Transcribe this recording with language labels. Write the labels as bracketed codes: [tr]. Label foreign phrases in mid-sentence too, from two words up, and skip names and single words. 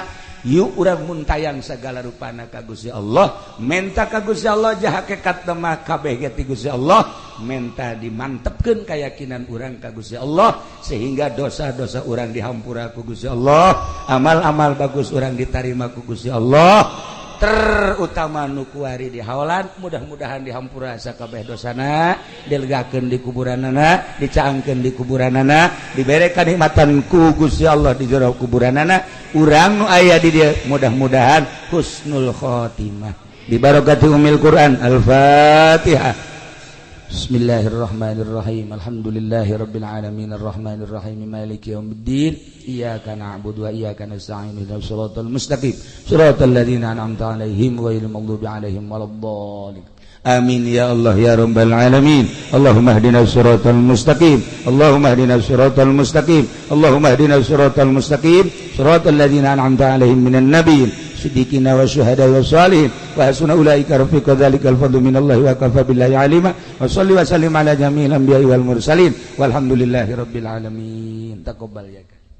[su] Yuk urang mun tayang sagala rupana ka Gusti Allah, menta ka Gusti Allah jah hakikat mah kabeh ge ti Gusti Allah, menta dimantepkeun keyakinan urang ka Gusti Allah sehingga dosa-dosa urang dihampura ku Gusti Allah, amal-amal bagus urang ditarima ku Gusti Allah, terutama nu kuari di haolan mudah-mudahan dihampura sakabeh dosana, dilegakeun di kuburanana, dicaangkeun di kuburanana, dibere kanikmatan ku Gusti Allah di jero kuburanana. Urang nu aya di dia mudah-mudahan [ar] حسن الخاتمة ببركة أم القرآن. Al-Fatihah. بسم الله الرحمن الرحيم. الحمد لله رب العالمين الرحمن الرحيم مالك يوم الدين. إياك نعبد وإياك نستعين اهدنا الصراط المستقيم صراط الذين أنعمت عليهم غير المغضوب عليهم ولا الضالين. آمين يا الله يا رب العالمين. اللهم اهدنا الصراط المستقيم. اللهم اهدنا الصراط المستقيم. اللهم اهدنا الصراط المستقيم صراط الذين أنعمت عليهم من النبيين والصديقين والشهداء والصالحين وحسن أولئك رفيقا ذلك الفضل من الله وكفى بالله عليما وصل وسلم على جميع الأنبياء والمرسلين والحمد لله رب العالمين. تقبل يا.